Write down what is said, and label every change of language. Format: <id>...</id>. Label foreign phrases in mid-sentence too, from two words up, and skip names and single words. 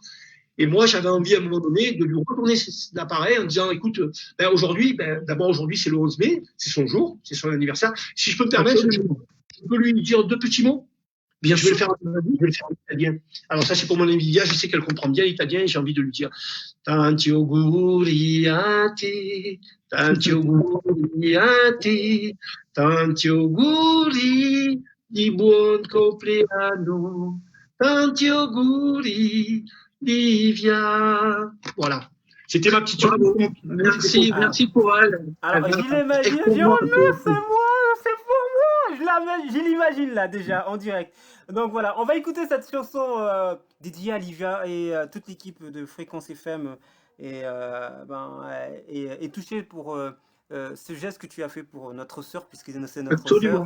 <fr>Et moi, j'avais envie à un moment donné de lui retourner l'appareil en disant, écoute, aujourd'hui, d'abord aujourd'hui c'est le 11 mai, c'est son jour, c'est son anniversaire. Si je peux me permettre, je peux lui dire 2 petits mots. Bien sûr. Je vais le faire en italien. Alors ça, c'est pour mon Emilia, je sais qu'elle comprend bien l'italien et j'ai envie de lui dire</fr> <it>tanti auguri a te, tanti auguri a te, tanti auguri di buon compleanno, tanti auguri Livia.</it> <fr>Voilà. C'était ma petite chanson. Merci pour elle. Alors, je l'imagine, c'est moi, c'est pour moi. Je l'imagine là déjà en direct. Donc voilà, on va écouter cette chanson dédiée à Livia et toute l'équipe de Fréquence FM est touchée pour ce geste que tu as fait pour notre sœur, puisque c'est notre sœur.</fr>